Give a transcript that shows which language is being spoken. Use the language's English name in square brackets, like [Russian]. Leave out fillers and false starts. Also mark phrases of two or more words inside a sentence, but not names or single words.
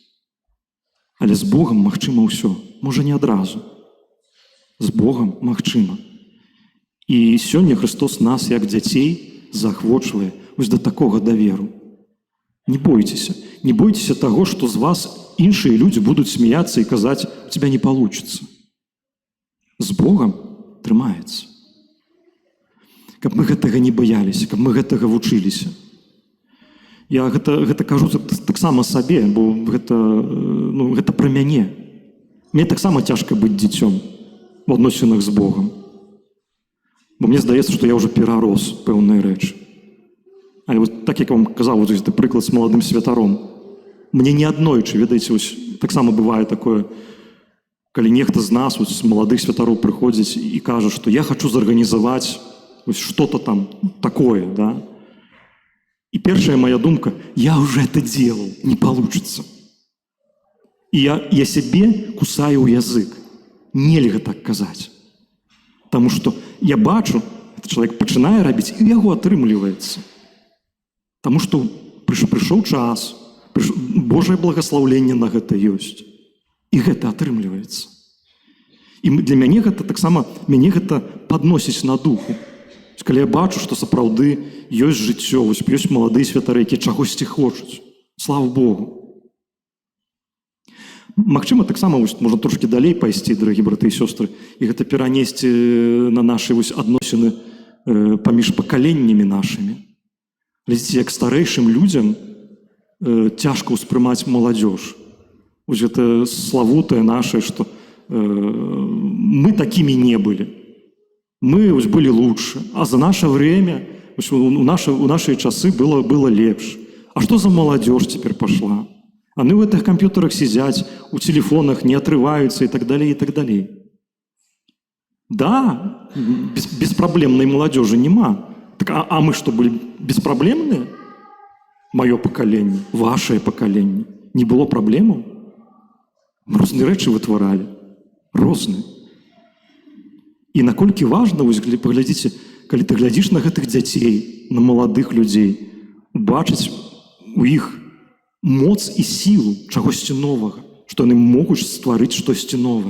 [Belarusian] Але з Богам магчыма ўсё. Можа, не адразу. З Богам магчыма. І сёння Христос нас, як дзяцей, заахвочвае вось да такога даверу. Не бойцеся. Не бойцеся таго, што з вас іншыя людзі будуць смяяцца і казаць, [Russian] у тебя не получится. [Belarusian] З Богам трымаецца. Каб мы гэтага не баяліся, каб мы гэтага вучыліся. Я гэта кажу таксама сабе, бо гэта пра мяне. Мне таксама цяжка быць дзіцём у адносінах з Богам. Бо мне здаецца, што я ўжо перарос пэўныя рэчы. Але вот так, як я вам казаў, вот гэты прыклад з маладым святаром. Мне не аднойчы, ведаеце, таксама бывае такое, калі нехта з нас, з маладых святароў прыходзіць і кажа, што я хочу зарганізаваць [Russian] что-то там такое, [Belarusian] да? [Russian] И первая моя думка, я уже это делал, не получится. И я себе кусаю язык. [Belarusian] Нельга так казаць. [Russian] Потому что [Belarusian] я бачу, [Russian] этот человек [Belarusian] пачынае рабіць, і яго атрымліваецца. [Russian] Потому что пришел [Belarusian] час, Божае благословленне на гэта ёсць. І гэта атрымліваецца. І для мяне гэта таксама, мяне гэта падносіць на духу. Калі я бачу, што сапраўды ёсць жыццё, ёсць маладыя святары, якія чагосьці хочуць. Слава Богу. Магчыма, таксама можна трошки далей пайсці, дарагі браты і сёстры, і гэта перанесці на нашы адносіны паміж пакаленнямі нашымі. Глядзіце, як старэйшым людзям цяжка ўспрымаць маладзёж. Вось гэта славутае наше, што мы такімі не былі. Мы вось былі лучше. А [Russian] за наше время, у наши [Belarusian] часы было лепш. А што за маладзёж цяпер пашла? [Russian] Они в этих компьютерах сидят, у телефонах не отрываются и так далее, и так далее. Да, беспроблемной молодежи нема. Так, а мы что, были беспроблемные? Мое поколение, ваше поколение. Не было проблем? [Belarusian] Розныя рэчы вытваралі. Розныя. І наколькі важна, вось паглядзіце, калі ты глядзіш на гэтых дзяцей, на маладых людзей, бачыць у іх моц і сілу чагосьці новага, што яны могуць стварыць штосьці новае.